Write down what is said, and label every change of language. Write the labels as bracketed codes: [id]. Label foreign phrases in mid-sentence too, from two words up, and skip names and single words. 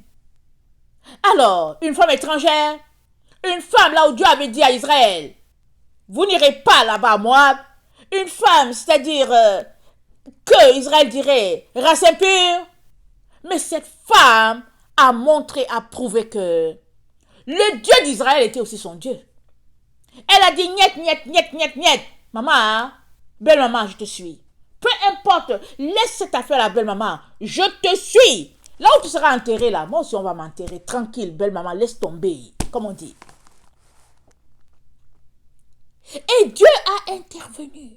[fr] Alors, une femme étrangère, une femme là où Dieu avait dit à Israël, vous n'irez pas là-bas à Moab. Une femme, c'est-à-dire que Israël dirait race impure. Mais cette femme a montré, a prouvé que le Dieu d'Israël était aussi son Dieu. Elle a dit niet, niet, niet, niet, niet. Maman, belle maman, je te suis. Peu importe, laisse cette affaire à belle maman. Je te suis. Là où tu seras enterré, là, moi aussi on va m'enterrer. Tranquille, belle maman, laisse tomber. Comme on dit. Et Dieu a intervenu.